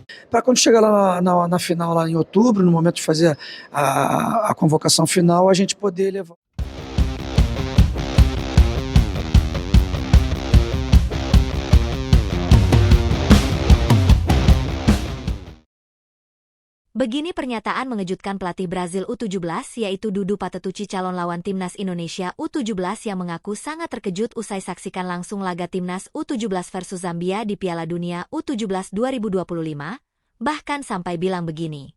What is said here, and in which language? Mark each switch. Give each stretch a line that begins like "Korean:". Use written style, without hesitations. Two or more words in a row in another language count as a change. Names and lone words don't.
Portuguese: para quando chegar lá na final, lá em outubro, no momento de fazer a convocação final, a gente poder levar.
Indonesian: Begini pernyataan mengejutkan pelatih Brazil U17 yaitu Dudu Patetucci calon lawan Timnas Indonesia U17 yang mengaku sangat terkejut usai saksikan langsung laga Timnas U17 versus Zambia di Piala Dunia U17 2025, bahkan sampai bilang begini.